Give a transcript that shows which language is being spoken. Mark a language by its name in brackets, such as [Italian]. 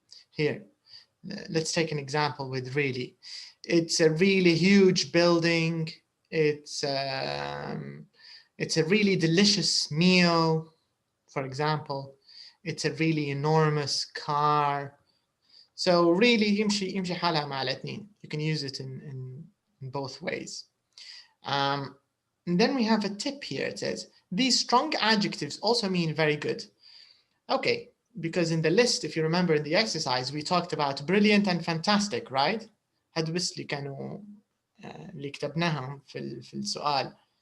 [English] Here, let's take an example with really. It's a really huge building. It's a really delicious meal, for example. It's a really enormous car. [Arabic] So really يمشي حالها مع الاثنين. [English] You can use it in both ways. And then we have a tip here. It says these strong adjectives also mean very good. Okay, because in the list, if you remember in the exercise, we talked about brilliant and fantastic, right? [Arabic] هاد بس اللي كانوا اللي كتبناهم في السؤال.